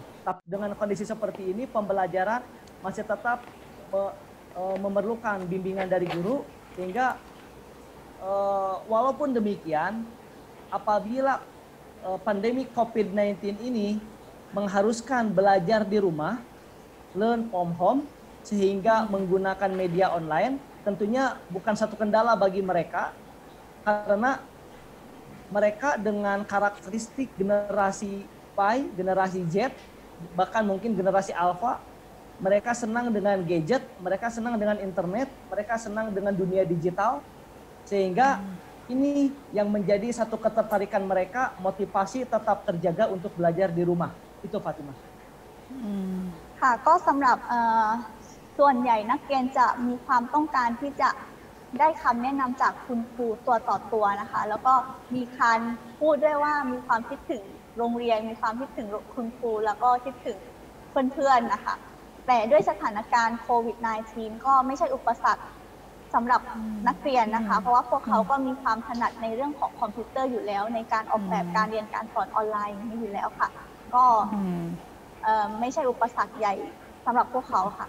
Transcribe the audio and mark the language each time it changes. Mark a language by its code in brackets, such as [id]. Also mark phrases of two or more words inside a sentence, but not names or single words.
[id] Tapi dengan kondisi seperti ini, pembelajaran masih tetap memerlukan bimbingan dari guru, sehingga walaupun demikian, apabila pandemi COVID-19 ini mengharuskan belajar di rumah, [en] learn from home, [id] sehingga menggunakan media online, tentunya bukan satu kendala bagi mereka, karena mereka dengan karakteristik generasi Y, generasi Z, bahkan mungkin generasi Alpha, mereka senang dengan gadget, mereka senang dengan internet, mereka senang dengan dunia digital, sehingga ini yang menjadi satu ketertarikan mereka, motivasi tetap terjaga untuk belajar di rumah. Itu Fatimah. [th] ค่ะก็สำหรับส่วนใหญ่นักเรียนจะมีความต้องการที่จะได้คำแนะนำจากคุณครูตัวต่อตัวนะคะแล้วก็ มีการพูดด้วยว่ามีความคิดถึงโรงเรียนมีความคิดถึงคุณครูแล้วก็คิดถึงเพื่อนๆนะคะแต่ด้วยสถานการณ์โควิด -19 ก็ไม่ใช่อุปสรรคสำหรับนักเรียนนะคะเพราะว่าพวกเขาก็มีความถนัดในเรื่องของคอมพิวเตอร์อยู่แล้วในการออกแบบการเรียนการสอนออนไลน์นี้อยู่แล้วค่ะก็ไม่ใช่อุปสรรคใหญ่สำหรับพวกเขาค่ะ